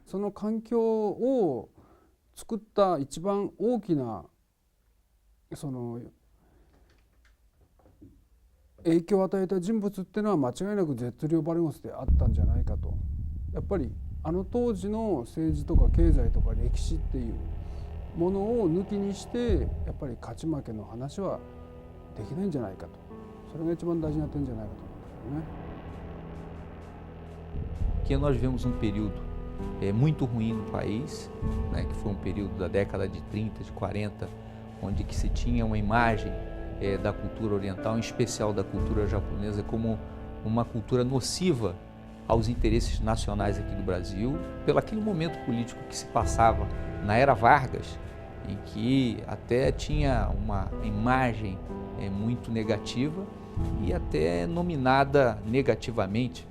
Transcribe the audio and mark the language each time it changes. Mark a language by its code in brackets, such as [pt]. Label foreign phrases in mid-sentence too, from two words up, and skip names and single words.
[ja] その環境を作った一番大きな影響を与えた人物っていうのは間違いなくゼッツリオ・バルゴスであったんじゃないかと。やっぱり当時の政治とか経済とか歴史っていうものを抜きにしてやっぱり勝ち負けの話はできないんじゃないかと。それが一番大事な点じゃないかと思うんだよね。 [pt] Que nós vivemos período muito ruim no país, né, que foi período da década de 30, de 40, onde que se tinha uma imagem da cultura oriental, em especial da cultura japonesa, como uma cultura nociva aos interesses nacionais aqui do Brasil, pelo aquele momento político que se passava na era Vargas, em que até tinha uma imagem muito negativa e até nominada negativamente.